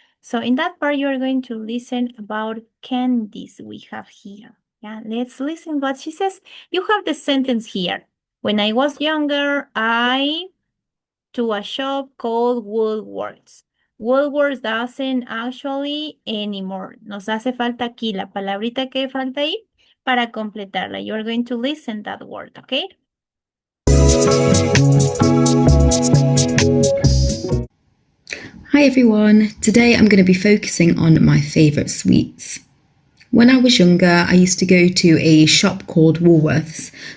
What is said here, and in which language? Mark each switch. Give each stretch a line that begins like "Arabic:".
English: So in that part, you are going to listen about candies we have here. Yeah, let's listen what she says. You have the sentence here. When I was younger, I to a shop called Woolworths. Woolworths doesn't actually anymore.
Spanish: Nos hace falta aquí la palabrita que falta ahí para completarla.
English: You're going to listen that word, okay? Hi everyone, today I'm going to be focusing on my favourite sweets. When I was younger, I used to go to a shop called Woolworths.